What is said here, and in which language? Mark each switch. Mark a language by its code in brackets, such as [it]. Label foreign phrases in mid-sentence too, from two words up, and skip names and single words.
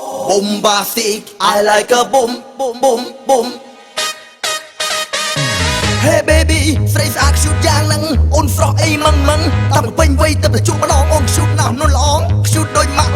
[en] Bombastic, I like a boom, boom, boom, boom. Hey baby [km] ស្រីស្អាតខ្ជូតយ៉ាងហ្នឹងអូនស្រស់អីម៉ងម៉ងតាមពេញ វ័យទៅប្រជុំម្ដងអូនខ្ជូតណាស់នោះល្អខ្ជូតដូចម៉ាក់